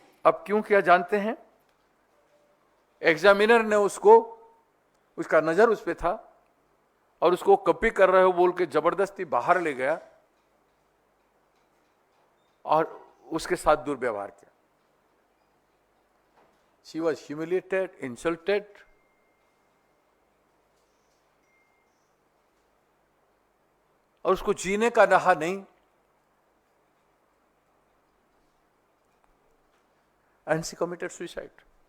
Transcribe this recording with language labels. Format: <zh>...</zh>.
<hi>अब क्यों किया जानते हैं? एग्जामिनर ने उसका नजर उस पर था और उसको कॉपी कर रहे हो बोल के जबरदस्ती बाहर ले गया और उसके साथ दुर्व्यवहार किया।</hi> <en>She was humiliated, insulted.</en> <hi>और उसको जीने का रहा नहीं,</hi> <en>and she committed suicide.</en>